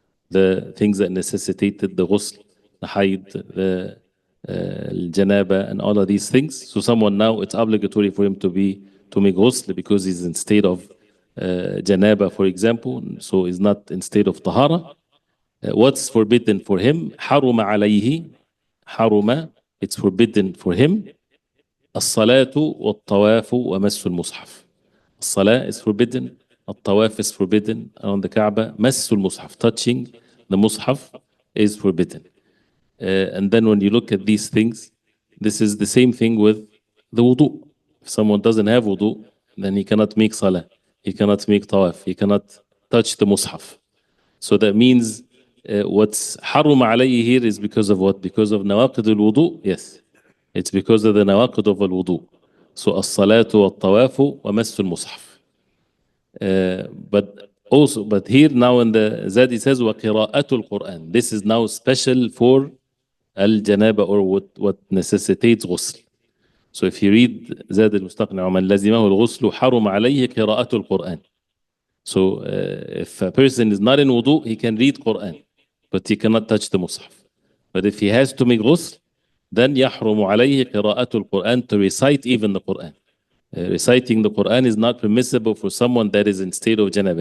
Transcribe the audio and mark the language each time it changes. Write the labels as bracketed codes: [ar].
[en] The things that necessitated the ghusl, the hayd, the janaba, and all of these things. So someone now, it's obligatory for him to make ghusl because he's in state of janaba, for example, so he's not in state of tahara. What's forbidden for him? [ar] حرم عليه, [en] حرم, it's forbidden for him. [ar] الصلاة والطواف ومس المصحف. [en] الصلاة is forbidden. الطواف is forbidden around the Kaaba. [ar] مس المصحف, [en] touching the mushaf, is forbidden. And then when you look at these things, this is the same thing with the wudu. If someone doesn't have wudu, then he cannot make salah, he cannot make tawaf, he cannot touch the mushaf. So that means what's [ar] حرم عليه [en] here is because of what? Because of [ar] نواقض الوضوء? [en] Yes. It's because of the نواقض of الوضوء. [ar] So الصلاة والطواف ومس المصحف. [en] But here now in the Zad it says [ar] وقراءة القرآن. [en] This is now special for الجنابة or what necessitates غسل. So if you read [ar] زاد المستقنع ومن لزمه الغسل حرم عليه قراءة القرآن. [en] So if a person is not in wudu, he can read Quran, but he cannot touch the mushaf. But if he has to make ghusl, then [ar] يحرم عليه قراءة القرآن, [en] to recite even the Quran. Reciting the Quran is not permissible for someone that is in state of janaba.